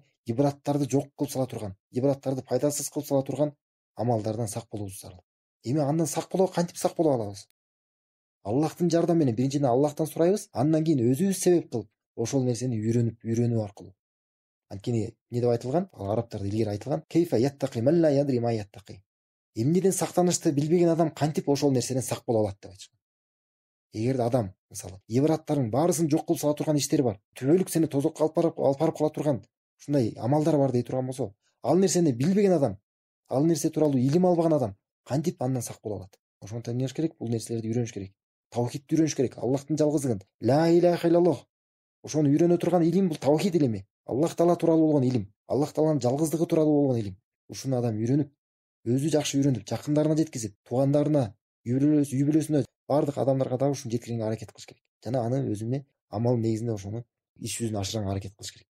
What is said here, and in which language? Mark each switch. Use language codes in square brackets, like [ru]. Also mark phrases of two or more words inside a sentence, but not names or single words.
[ky] Ибадаттарды жок кылып сала турган, ибадаттарды пайдасыз кылып сала турган амалдардан сак болуубуз зарыл. Эми андан сак боло, кантип сак боло алабыз? Аллахтын жардамы менен биринчиден Аллахтан сурайбыз, андан кийин өзүбүз себеп кылып, ошол нерсени үйрөнүү аркылуу. Анткени эмне деп айтылган? Арабтарда илгери айтылган: [ar] "كيف يتقي من لا يدري ما يتقي". [ky] Эмнеден сактанышты билбеген адам кантип ошол нерседен сак боло алат деп айтышкан. Эгерде адам, мисалы, ибадаттарынын баарысын жок кылып сала турган иштери бар, түбөлүк сени тозокко алып барып кала турган ушундай амалдар бар дей турган болсо, ал нерсени билбеген адам, ал нерсе тууралуу илим албаган адам кантип андан сак боло алат? Ошондуктан эмне кылыш керек? Бул нерселерди үйрөнүш керек. Таухидти үйрөнүш керек. Аллахтын жалгыздыгын, [ar] لا إله إلا الله, [ky] ошону үйрөнө турган илим бул тавхид илими. Аллах Таала тууралуу болгон илим. Аллах Тааланын жалгыздыгы тууралуу болгон илим. Ушуну адам үйрөнүп, өзү жакшы үйрөнүп, жакындарына жеткизип, туугандарына, үй бүлөсүнө, баардык адамдарга дагы ушуну жеткиргенге аракет кылыш керек. Жана аны өзүнө амал негизинде ошону иш жүзүнө ашырганга аракет кылыш керек.